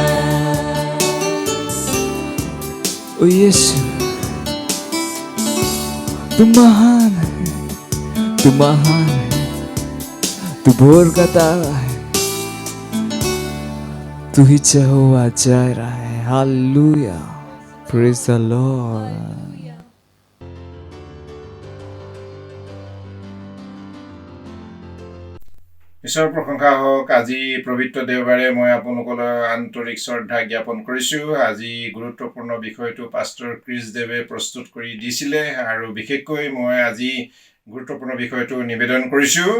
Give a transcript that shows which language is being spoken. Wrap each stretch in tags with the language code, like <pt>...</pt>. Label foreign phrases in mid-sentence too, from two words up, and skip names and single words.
<hi>ओ यीशु, तू महान है, तू महान है, तू भोर का तारा है, तू ही यहोवा जायरा है।</hi> <en>Hallelujah. Praise the Lord.</en> <as>ঈশ্বৰৰ প্ৰশংসা হওক। আজি পবিত্ৰ দেওবাৰে মই আপোনালোকলৈ আন্তৰিক শ্ৰদ্ধা জ্ঞাপন কৰিছোঁ। আজি গুৰুত্বপূৰ্ণ বিষয়টো পাষ্টাৰ ক্ৰিছ দেৱে প্ৰস্তুত কৰি দিছিলে আৰু বিশেষকৈ মই আজি গুৰুত্বপূৰ্ণ বিষয়টো নিবেদন কৰিছোঁ।</as>